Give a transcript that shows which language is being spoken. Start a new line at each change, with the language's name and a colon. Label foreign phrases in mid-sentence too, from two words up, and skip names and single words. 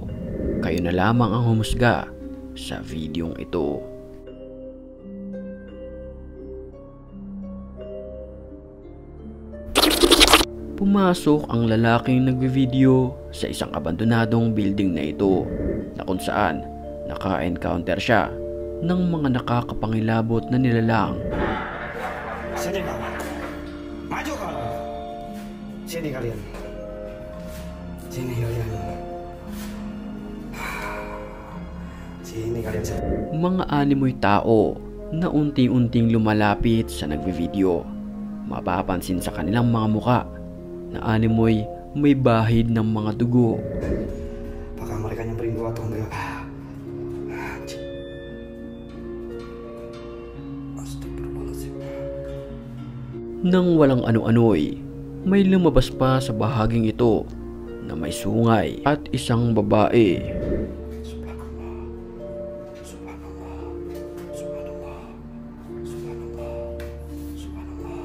Filipino: Kayo na lamang ang humusga sa videong ito. Pumasok ang lalaking nagvi-video sa isang abandonadong building na ito na kung saan naka-encounter siya ng mga nakakapangilabot na nilalang.
Indonesian: Sini kawan, maju kawan. Sini kalian. Sini kalian. Sini kalian.
Filipino: Mga animoy tao na unti-unting lumalapit sa nagvi-video. Mapapansin sa kanilang mga muka na animoy may bahid ng mga dugo.
Indonesian: Apakah mereka nyamperin gua atau enggak? Astagfirullahaladzim.
Filipino: Nang walang ano-ano'y, may lumabas pa sa bahaging ito na may sungay at isang babae.
Arabic: سبحان الله. سبحان الله. سبحان الله. سبحان الله. سبحان الله.